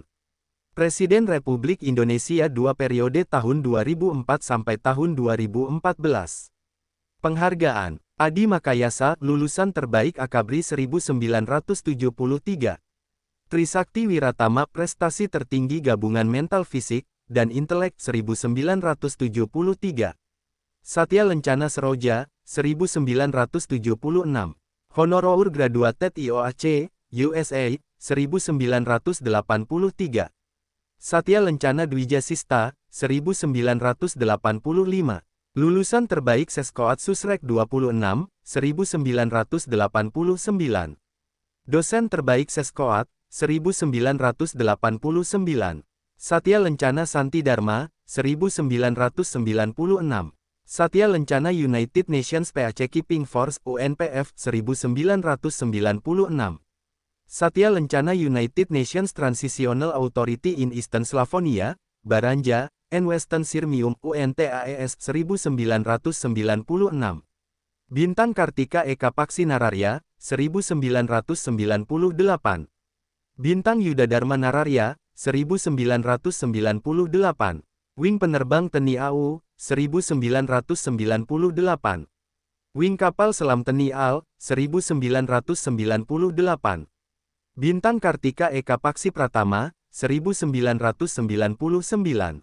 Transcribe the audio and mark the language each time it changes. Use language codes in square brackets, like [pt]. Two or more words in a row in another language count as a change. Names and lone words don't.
[id] Presiden Republik Indonesia 2 periode tahun 2004 sampai tahun 2014. Penghargaan, Adi Makayasa, lulusan terbaik Akabri 1973. Trisakti Wiratama prestasi tertinggi gabungan mental fisik dan intelek 1973. Satya Lencana Seroja 1976. [en] Honorary Graduated IOAC USA 1983. [id] Satya Lencana Dwijasista 1985. Lulusan terbaik Seskoat Susrek 26 1989. Dosen terbaik Seskoat 1989. Satya Lencana Santi Dharma, 1996. Satya Lencana United Nations Peacekeeping Force UNPF, 1996. Satya Lencana United Nations Transitional Authority in Eastern Slavonia, Baranja, and Western Sirmium UNTAES, 1996. Bintang Kartika Eka Paksi Nararya, 1998. Bintang Yuda Dharma Nararya, 1998. Wing Penerbang TNI AU, 1998. Wing Kapal Selam TNI AL, 1998. Bintang Kartika Eka Paksi Pratama, 1999.